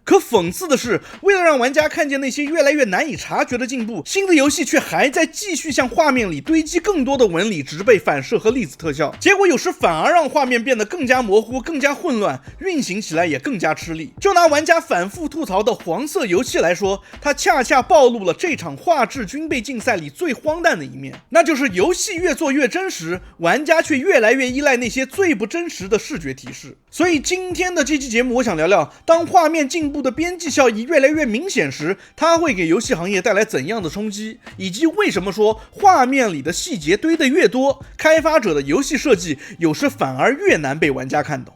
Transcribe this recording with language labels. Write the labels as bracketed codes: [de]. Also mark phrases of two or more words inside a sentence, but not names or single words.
[zh] 可讽刺的是，为了让玩家看见那些越来越难以察觉的进步，新的游戏却还在继续向画面里堆积更多的纹理、植被、反射和粒子特效，结果有时反而让画面变得更加模糊、更加混乱，运行起来也更加吃力。就拿玩家反复吐槽的黄色游戏来说，它恰恰暴露了这场画质军备竞赛里最荒诞的一面，那就是游戏越做越真實，玩家卻越來越依賴那些最不真實的視覺提示。所以今天的這期節目，我想聊聊當畫面進步的邊際效益越來越明顯時，它會給遊戲行業帶來怎樣的衝擊，以及為什麼說畫面裡的細節堆得越多，開發者的遊戲設計有時反而越難被玩家看懂。